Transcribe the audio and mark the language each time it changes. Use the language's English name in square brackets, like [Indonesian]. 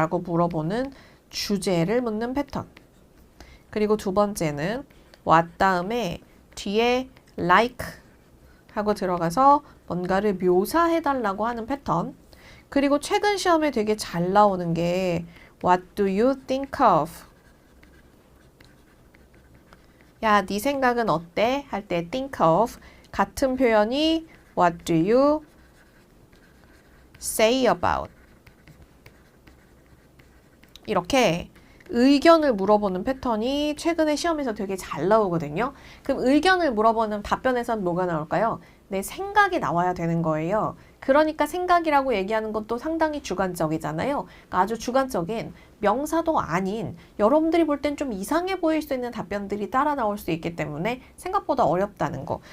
[Korean] 라고 물어보는 주제를 묻는 패턴. 그리고 두 번째는 what 다음에 뒤에 like 하고 들어가서 뭔가를 묘사해달라고 하는 패턴. 그리고 최근 시험에 되게 잘 나오는 게 [English] What do you think of? [Korean] 야, 네 생각은 어때? 할 때 [English] think of [Korean] 같은 표현이 [English] What do you say about? [Korean] 이렇게 의견을 물어보는 패턴이 최근에 시험에서 되게 잘 나오거든요. 그럼 의견을 물어보는 답변에선 뭐가 나올까요? 내 생각이 나와야 되는 거예요. 그러니까 생각이라고 얘기하는 것도 상당히 주관적이잖아요. 그러니까 아주 주관적인 명사도 아닌 여러분들이 볼 땐 좀 이상해 보일 수 있는 답변들이 따라 나올 수 있기 때문에 생각보다 어렵다는 거.